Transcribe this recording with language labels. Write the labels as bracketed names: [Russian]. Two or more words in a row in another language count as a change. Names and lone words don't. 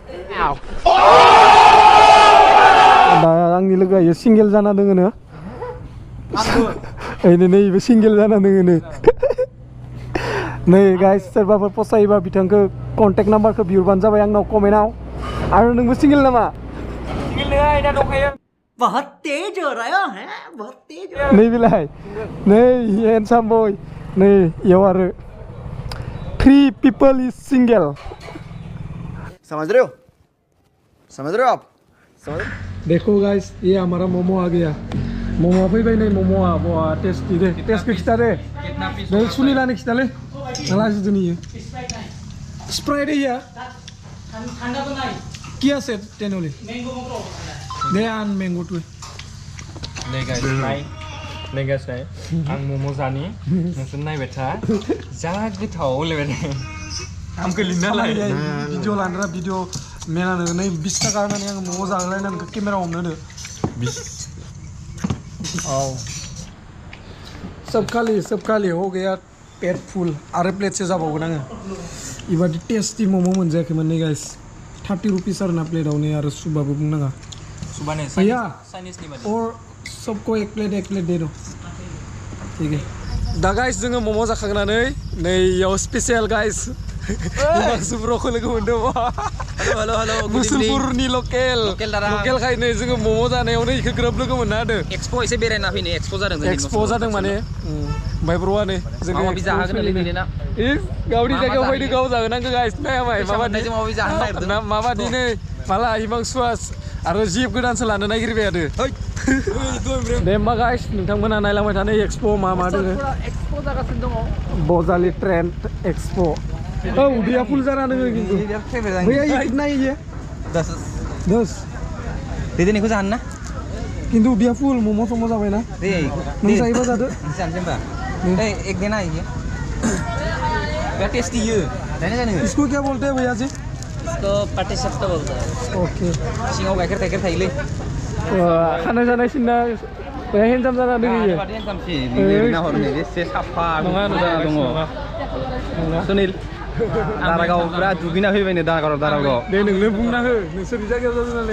[Bodo] दा आंनि लोगोआ सिंगेल जाना दोङो नैबे सिंगेल जाना दोङो नै गाइस सोरबाफोर फसायोबा बिथांखौ कन्टेक्ट नाम्बारखौ बिहरबानो जाबाय आंनाव कमेन्टआव आरो नोंबो सिंगेल नामा सिंगेल नङा इना दंखायो [Hindi] बहुत तेज हो रहा है बहुत तेज [Bodo] नै बिलाय नै हेन्डसाम बय नै इयाव आरो [English] 3 people is single [Hindi] समझ रहे हो आप देखो गाइस ये हमारा मोमो आ गया [Bodo] मोमो फैबाय नै मोमोआ बहुत टेस्टी दे टेस्टखौ खिथा दे नों सुनिलानो खिथालै लाजिदों इयो [Hindi] स्प्राइट है ठंडा तो नहीं क्या से [Bodo] टेनोली मैंगो मोटो दे आन [English] mango two [Bodo] नै गाइस नै गाइस आं मोमो जानि नोंसोर नायबाय था जा गोथाव लेबाय आमखौ लिरना लाय भिडिअ लानरा भिडिअ मेनानो नै 20 टाका होनानै आं मोमो जालायनानै केमेरा हमनो होदो 20 औ [Hindi] सब खालि हो गया [Bodo] पेट फुल आरो प्लेट से जाबावगोन आङो इबादि टेस्टी मोमो मोनजायाखैमोन नै गाइस 30 रुपीस आरो ना प्लेटाव नै आरो सुबाबो बुंनाङा सुबाने [Hindi] भैया [Bodo] चाइनीसनि बादि [Hindi] और सबको एक प्लेट दे दो ठीक है [Bodo] दा गाइस जोङो मोमो जाखांनानै नै याव स्पेशल गाइस हिमांसु ब्र'खौ लोगो मोनदों [English] हेलो [Bodo] मुसुलपुरनि लकेल खायनो जोङो मोमो जानायावनो इखौ ग्रोब लोगो मोनना होदो एक्सपो एसे बेरायना फैनो एक्सपो जादों माने ओमफ्राय ब्र'आनो जोङो माबि जाहोगोन लिरैना गावनि जायगायाव फैदो गाव जाहोनांगौ गाइस नायाबाय माबादि नै माला हिमांसुआ आरो जिप गोदानसो लानो नागिरबाय आरो दे होमबा गाइस नोंथांमोना नायलांबाय थानाय एक्सप' मा दोङो एक्सप' जागासिनो दङ बजालि ट्रेन्ड एक्सप' औ उदैया फुल जाना दोङो खिन्थु [Hindi] भैया ये कितना है ये [Bodo] 10 दे दे निखौ जानो ना खिन्थु उदैया फुल मम' सम' जाबायना दे नों जायोबा जादो जानोसै होमबा [Hindi] एक देना ये [Bodo] बिराद टेस्टी यो जानो जानो [Hindi] इसको क्या बोलते हैं भैया जी इसको पाटिसाप्ता बोलते हैं [English] ओके [Bodo] सिङाव गाइखेर थायोलै खानाय जानाय सिन्ना हेन्जाम जाना दोङो एसे साफा नङा दङ सुनिल दारागाव बिराद दुगैना फैबायनो दारागाव दे नोंनो बुंना हो नोंसोरनि जायगायाव जादों नालाय